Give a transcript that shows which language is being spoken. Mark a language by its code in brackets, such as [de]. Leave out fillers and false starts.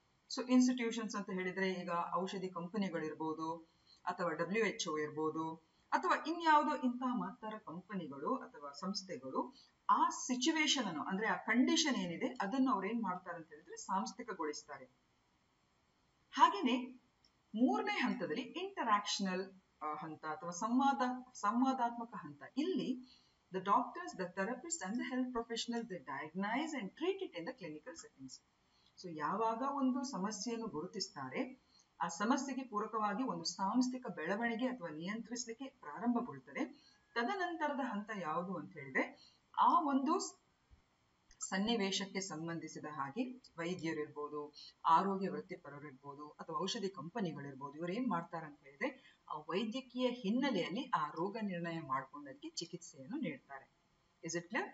[kn] So institutions ಅಂತ ಹೇಳಿದ್ರೆ ಈಗ ಔಷಧಿ ಕಂಪನಿಗಳಿರ್ಬೋದು, ಅಥವಾ WHO ಇರ್ಬೋದು, ಅಥವಾ ಇನ್ಯಾವುದೋ ಇಂತಹ ಮಹತ್ತರ ಕಂಪನಿಗಳು ಅಥವಾ ಸಂಸ್ಥೆಗಳು ಆ ಸಿಚುವೇಶನ್ ಅನ್ನು ಅಂದ್ರೆ ಆ ಕಂಡೀಷನ್ ಏನಿದೆ ಅದನ್ನು ಅವ್ರು ಏನ್ ಮಾಡ್ತಾರೆ ಅಂತ ಹೇಳಿದ್ರೆ ಸಾಂಸ್ಥಿಕಗೊಳಿಸ್ತಾರೆ. ಹಾಗೇನೆ ಮೂರನೇ ಹಂತದಲ್ಲಿ ಇಂಟರಾಕ್ಷನಲ್ ಹಂತ ಅಥವಾ ಸಂವಾದಾತ್ಮಕ ಹಂತ. [en] ಇಲ್ಲಿ the doctors, the therapists and the health professionals, they diagnose and treat it in the clinical settings. [kn] So ಯಾವಾಗ ಒಂದು ಸಮಸ್ಯೆಯನ್ನು ಗುರುತಿಸ್ತಾರೆ, ಆ ಸಮಸ್ಯೆಗೆ ಪೂರಕವಾಗಿ ಒಂದು ಸಾಂಸ್ಥಿಕ ಬೆಳವಣಿಗೆ ಅಥವಾ ನಿಯಂತ್ರಿಸಲಿಕ್ಕೆ ಪ್ರಾರಂಭಗೊಳ್ತದೆ. ತದನಂತರದ ಹಂತ ಯಾವುದು ಅಂತ ಹೇಳಿದ್ರೆ ಆ ಒಂದು ಸನ್ನಿವೇಶಕ್ಕೆ ಸಂಬಂಧಿಸಿದ ಹಾಗೆ ವೈದ್ಯರಿರ್ಬೋದು, ಆರೋಗ್ಯ ವೃತ್ತಿಪರರಿರ್ಬೋದು, ಅಥವಾ ಔಷಧಿ ಕಂಪನಿಗಳಿರ್ಬೋದು, ಇವರು ಏನ್ ಮಾಡ್ತಾರೆ ಅಂತ ಹೇಳಿದ್ರೆ ಆ ವೈದ್ಯಕೀಯ ಹಿನ್ನೆಲೆಯಲ್ಲಿ ಆ ರೋಗ ನಿರ್ಣಯ ಮಾಡ್ಕೊಂಡದಕ್ಕೆ ಚಿಕಿತ್ಸೆಯನ್ನು ನೀಡ್ತಾರೆ. [en] Is it clear?